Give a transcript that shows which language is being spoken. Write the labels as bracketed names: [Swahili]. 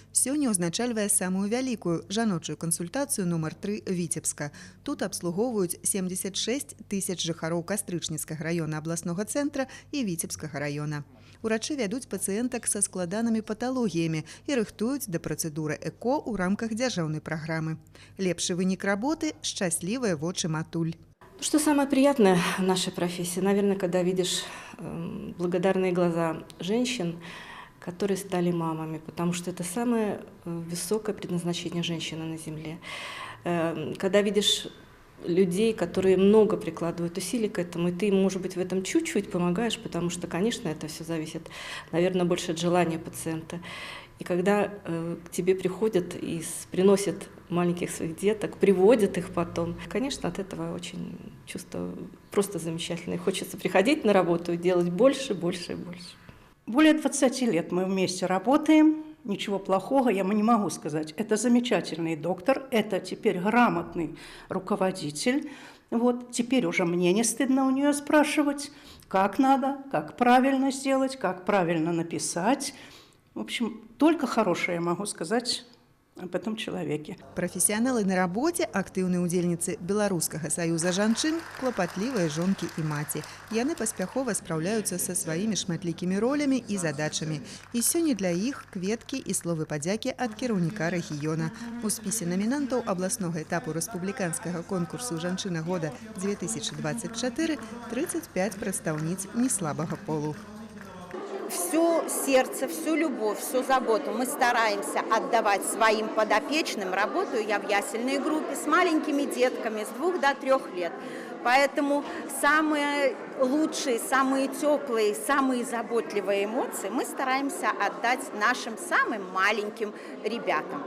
[Belarusian] Сёння ўзначальвае самую вялікую жаночую кансультацыю нумар 3 Віцебска. Тут абслугоўваюць 76 тысяч жыхароў Кастрычніцкага раёна абласнога цэнтра і Віцебскага раёна. Урачы вядуць пацыентак са складанымі паталогіямі і рыхтуюць да працэдуры ЭКО ў рамках дзяржаўнай праграмы. Лепшы вынік работы – счастливые вочы матуль. [Russian] Что самое приятное в нашей профессии? Наверное, когда видишь благодарные глаза женщин, которые стали мамами, потому что это самое высокое предназначение женщины на земле. Когда видишь людей, которые много прикладывают усилий к этому, и ты им, может быть, в этом чуть-чуть помогаешь, потому что, конечно, это все зависит, наверное, больше от желания пациента. И когда к тебе приходят и приносят маленьких своих деток, приводят их потом, конечно, от этого очень чувство просто замечательное. Хочется приходить на работу и делать больше, больше и больше. Более 20 лет мы вместе работаем. Ничего плохого я не могу сказать. Это замечательный доктор, это теперь грамотный руководитель. Вот, теперь уже мне не стыдно у нее спрашивать, как надо, как правильно сделать, как правильно написать. В общем, только хорошее я могу сказать об этом человеке. [Belarusian] Прафесіяналы на работе, актыўныя удзельніцы Беларускага саюза жанчын, клапатлівыя жонкі і маці. Яны паспяхова спраўляюцца са сваімі шматлікімі ролямі і задачамі. І сёння для іх кветкі і словы падзякі ад кіраўніка рэгіёна. У спісе номінантаў абласнога этапу рэспубліканскага конкурсу «Жанчына года 2024» 35 прадстаўніц неслабага полу. [Russian] Все сердце, всю любовь, всю заботу мы стараемся отдавать своим подопечным. Работаю я в ясельной группе с маленькими детками с 2 до 3 лет. Поэтому самые лучшие, самые теплые, самые заботливые эмоции мы стараемся отдать нашим самым маленьким ребятам.